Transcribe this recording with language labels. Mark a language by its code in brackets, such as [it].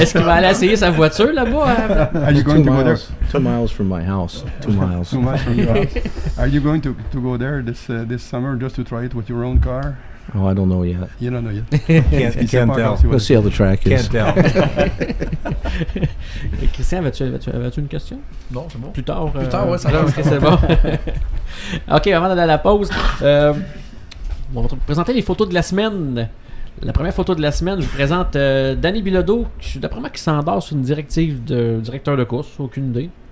[fr] Est-ce qu'il va aller essayer sa voiture là-bas? [en] Are you going to go there? 2 miles from my house. 2 miles. 2 miles from your house. Are you going to go there this summer just to try it with your own car? Oh, I don't know yet. You don't know yet. Can't tell. Let's see how the track is. Can't tell. [fr] Christian, avais-tu une question? Non, c'est bon. Plus tard, ouais, ça va. Ok, c'est bon. OK, avant d'aller à la pause, on va te présenter les photos de la semaine. La première photo de la semaine, je vous présente Danny Bilodeau, d'après moi qui s'endort sur une directive de directeur de course, aucune idée.